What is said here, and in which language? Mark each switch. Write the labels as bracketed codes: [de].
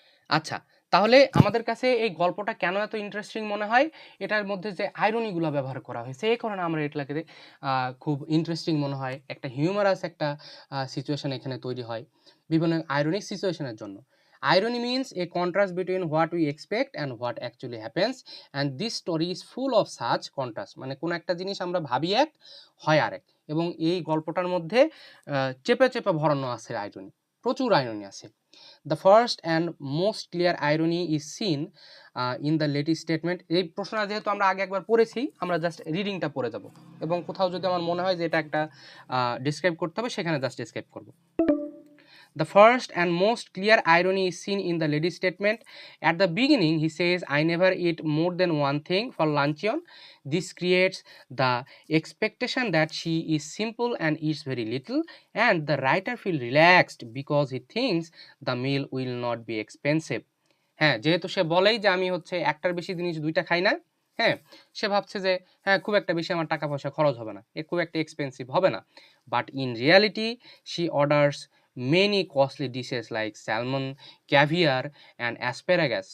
[bn] আচ্ছা, তাহলে আমাদের কাছে এই গল্পটা কেন এত ইন্টারেস্টিং মনে হয়? এটার মধ্যে যে আইরনিগুলো ব্যবহার করা হয়েছে এই কারণে আমরা এটাকে খুব ইন্টারেস্টিং মনে হয়। একটা হিউমারাস একটা সিচুয়েশন এখানে তৈরি হয় বিভিন্ন আইরনিক সিচুয়েশনের জন্য। [en] Irony means a contrast between what we expect and what actually happens, and this story is full of such contrast. [bn] মানে কোন একটা জিনিস আমরা ভাবি এক, হয় আরেক, এবং এই গল্পটার মধ্যে চেপে চেপে ভরানো আছে আইরনি, প্রচুর আইরনি আছে। [en] The first and most clear irony is seen in the latest statement. [bn] এই প্রশ্নটা যেহেতু আমরা আগে একবার পড়েছি, আমরা জাস্ট রিডিংটা পড়ে যাব, এবং কোথাও যদি আমার মনে হয় যে এটা একটা ডিসক্রাইব করতে হবে সেখানে জাস্ট ডিসক্রাইব করব। [en] The first and most clear irony is seen in the lady's statement. At the beginning, he says, I never eat more than one thing for luncheon. This creates the expectation that she is simple and eats very little, and the writer feels relaxed because he thinks the meal will not be expensive. [bn] হ্যাঁ, যেহেতু সে বলেই যে আমি হচ্ছে একটার বেশি জিনিস দুইটা খাই না, হ্যাঁ সে ভাবছে যে হ্যাঁ খুব একটা বেশি আমার টাকা পয়সা খরচ হবে না, খুব একটা এক্সপেন্সিভ হবে না। [en] But in reality she orders many costly dishes like salmon, caviar, and asparagus.